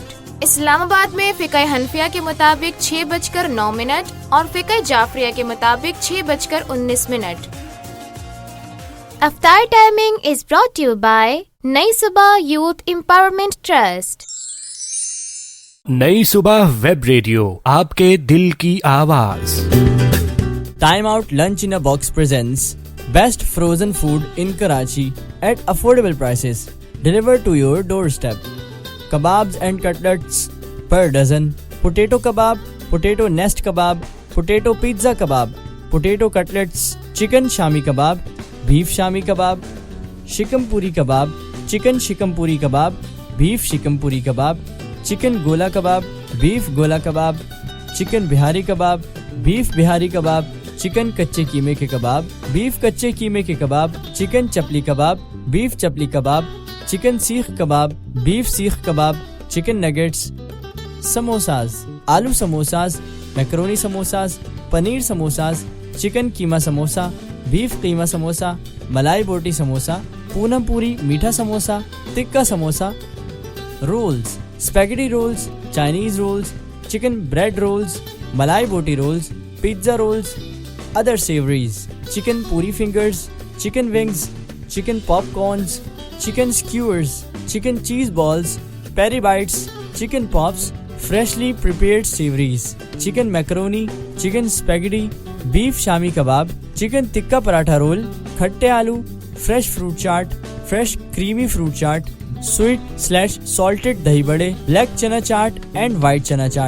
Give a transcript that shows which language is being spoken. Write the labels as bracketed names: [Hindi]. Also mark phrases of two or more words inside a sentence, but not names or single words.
[Urdu] اسلام آباد میں فقہ حنفیہ کے مطابق 6:09 اور فقہ جعفریہ کے مطابق 6:19. [English] Iftar timing is brought to you by Nayi Subah Youth Empowerment Trust. [Urdu] نئی صبح ویب ریڈیو، آپ کے دل کی آواز. [English] Time Out Lunch in a Box presents Best Frozen Food in Karachi at affordable prices, delivered to your doorstep. Kebabs and cutlets per dozen, potato kebab, potato nest kebab, potato pizza kebab, potato cutlets, chicken shami kebab, beef shami kebab, shikam puri kebab, chicken shikam puri kebab, beef shikam puri kebab, chicken gola kebab, beef gola kebab, chicken bihari kebab, beef bihari kebab, chicken [Urdu] کچے قیمے کے کباب, بیف کچے قیمے کے کباب, چکن چپلی کباب, بیف چپلی کباب, چکن سیخ کباب, بیف سیخ کباب, چکن [English] nuggets, samosas, aloo samosas, macaroni samosas, paneer samosas, [Urdu] چکن قیمہ سموسا, بیف قیمہ سموسا, ملائی بوٹی سموسا, پونم پوری میٹھا سموسا, [English] tikka samosa, rolls, spaghetti rolls, Chinese rolls, chicken bread rolls, malai boti rolls, pizza rolls, other savories, chicken puri fingers, chicken wings, chicken popcorns, chicken skewers, chicken cheese balls, peri bites, chicken pops, freshly prepared savories, chicken macaroni, chicken spaghetti, beef shami kebab, chicken tikka paratha roll, khatte aloo, fresh fruit chaat, fresh creamy fruit chaat, sweet/salted dahi bade, black chana chaat and white chana chaat.